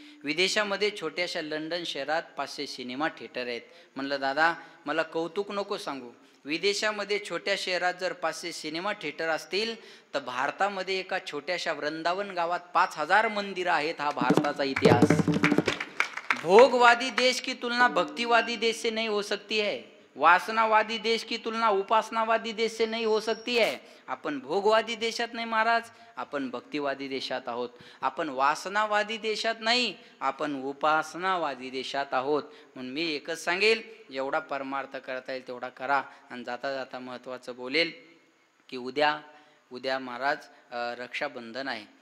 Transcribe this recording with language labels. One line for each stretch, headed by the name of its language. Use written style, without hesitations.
Marathi: विदेशामध्ये छोट्याशा लंडन शहरात 500 cinema theatre आहेत. म्हणलं दादा मला कौतुक नको सांगू, विदेशामध्ये छोट्या शहरात जर 500 सिनेमा थिएटर असतील तर भारतामध्ये एका छोट्याशा वृंदावन गावात 5000 मंदिरं आहेत. हा भारताचा इतिहास.
Hindi: भोगवादी देश की तुलना भक्तिवादी देश से नहीं हो सकती है. वासनावादी देश की तुलना उपासनावादी देश से नहीं हो सकती है.
Marathi: आपण भोगवादी देशात नाही महाराज, आपण भक्तिवादी देशात आहोत. आपण वासनावादी देशात नाही, आपण उपासनावादी देशात आहोत. म्हणून मी एकच सांगेल, जेवढा परमार्थ करता येईल तेवढा करा. आणि जाता जाता महत्त्वाचं बोलेल की उद्या महाराज रक्षाबंधन आहे.